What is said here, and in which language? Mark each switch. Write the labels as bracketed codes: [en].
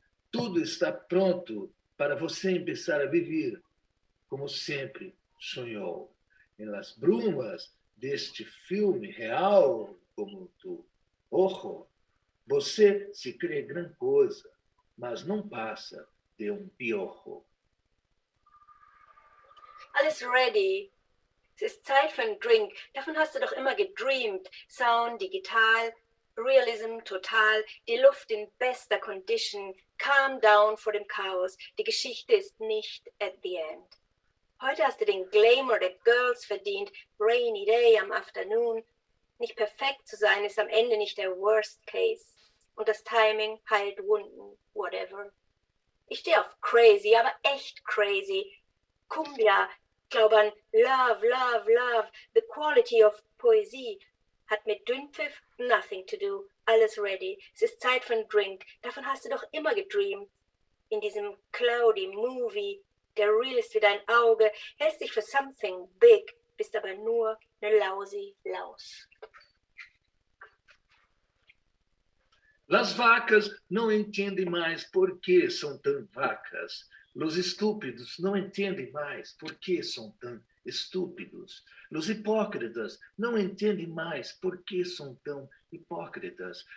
[pt] Tudo está pronto para você começar a viver como sempre sonhou. Em las brumas deste filme real como tu. [es] Ojo, [pt] você se crê grande coisa, mas não passa de [es] piojo. [de] Alles ready. Es ist Zeit für einen Drink. Davon hast du doch immer gedreamt. Sound digital, Realism total, die Luft in bester Condition, [en] calm down [de] vor dem Chaos. Die Geschichte ist nicht [en] at the end. [de] Heute hast du den Glamour der Girls verdient, [en] rainy day [de] am Afternoon. Nicht perfekt zu sein ist am Ende nicht der Worst Case. Und das Timing heilt Wunden, [en] whatever. [de] Ich stehe auf crazy, aber echt crazy. Cumbia, glaube an [en] love, love, love, the quality of [de] Poesie. Hat mit Dünnpfiff [en] nothing to do, [de] alles ready. Es ist Zeit für einen Drink, davon hast du doch immer gedreamt. In diesem cloudy Movie, der real ist wie dein Auge, hältst dich für [en] something big, [de] bist aber nur eine [en] lousy [de] Laus. [pt] As vacas não entendem mais por que são tão vacas. Os estúpidos não entendem mais por que são tão estúpidos. Os hipócritas não entendem mais por que são tão hipócritas.